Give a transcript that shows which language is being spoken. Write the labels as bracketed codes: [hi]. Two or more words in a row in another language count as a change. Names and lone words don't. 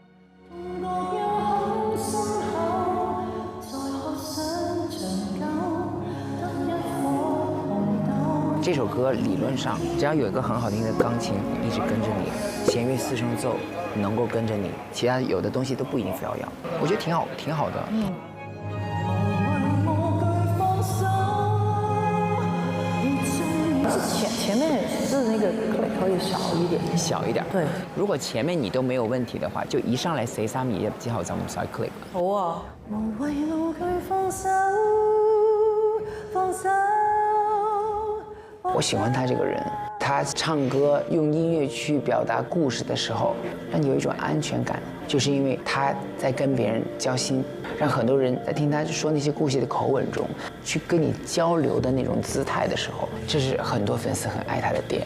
[zh] 这首歌理论上只要有一个很好听的钢琴一直跟着你，弦乐四声奏能够跟着你，其他有的东西都不一定非要要。我觉得挺好的。前面是那个可以小一点。对，如果前面你都没有問題的話，就一上來4、3、2之後就唔使 click 啦。好啊。無謂無懼放手，放手。我喜欢他这个人，他唱歌用音乐去表达故事的时候，让你有一种安全感，就是因为他在跟别人交心，让很多人在听他说那些故事的口吻中，去跟你交流的那种姿态的时候，这是很多粉丝很爱他的点。